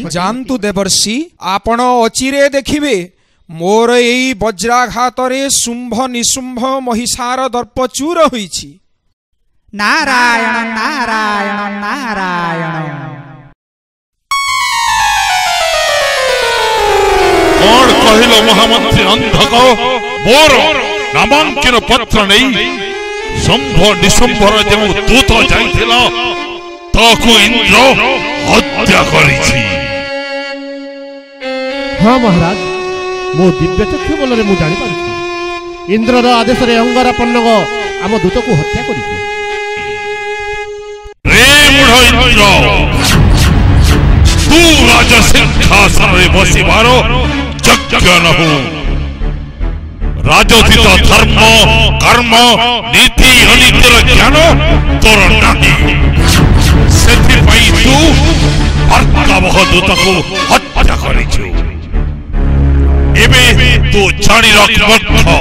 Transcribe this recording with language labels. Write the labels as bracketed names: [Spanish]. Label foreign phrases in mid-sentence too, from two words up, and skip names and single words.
[Odia] ଜାଣନ୍ତୁ ଦେବର୍ଷି ଆପଣ ଅଚିରେ ଦେଖିବେ ମୋର ଏଇ ବଜ୍ରାଘାତ ରେ ଶୁମ୍ଭ ନିଶୁମ୍ଭ ମହିଷାର ଦର୍ପ ଚୂର ହୋଇଛି नारायण नारायण नारायण କଅଣ କହିଲୋ ମହାମନ୍ତ୍ରୀ ଅନ୍ଧକ ମୋର ନାମାଙ୍କନ ପତ୍ର ନାହିଁ ଶୁମ୍ଭ ନିଶୁମ୍ଭର ଯୋ ଦୂତ ଯାଇଥିଲା ତାକୁ ଇନ୍ଦ୍ର ହତ୍ୟା କରିଛି ହଁ ମହାରାଜ ମୋ ଦିବ୍ୟ ଚକ୍ଷୁ ବଳ ମୁଁ ଜାଣି ପାରୁଛି ଇନ୍ଦ୍ରର ଆଦେଶ ରେ ଅଙ୍ଗାର ପନ୍ନଗ ଆମ ଦୂତ କୁ ହତ୍ୟା କରିଛି ରେ ମୂଢ଼ ଇନ୍ଦ୍ର ତୁ ରାଜ ସିଂହାସନ ରେ ବସିବାରୋ ଯଜ୍ଞ ନ ହୋ ରାଜୋଚିତ ଧର୍ମ କର୍ମ ନୀତି ଅନୀତିର ଜ୍ଞାନ ତୋର ନାହିଁ ସେଥିପାଇଁ ତୁ ଅର୍କାବହ ଦୂତ କୁ ହତ୍ୟା କରିଛୁ ଏବେ ତୁ ଜାଣି ରଖ ମୂର୍ଖ